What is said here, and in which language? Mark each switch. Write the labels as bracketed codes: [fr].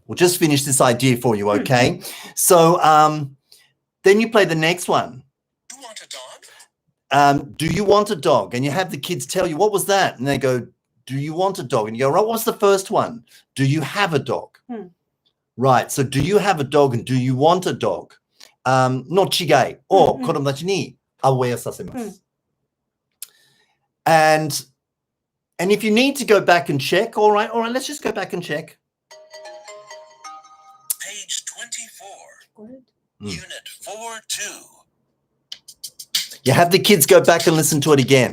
[en] We'll just finish this idea for you, okay? So then you play the next one. You want a dog? Do you want a dog? And you have the kids tell you, what was that? And they go, do you want a dog? And you go, right, what's the first one? Do you have a dog? Right, so do you have a dog and do you want a dog? [ja] の違いを子供たちにawareさせます。 [en] And if you need to go back and check, all right, let's just go back and check. Page 24. Unit 4-2. You have the kids go back and listen to it again.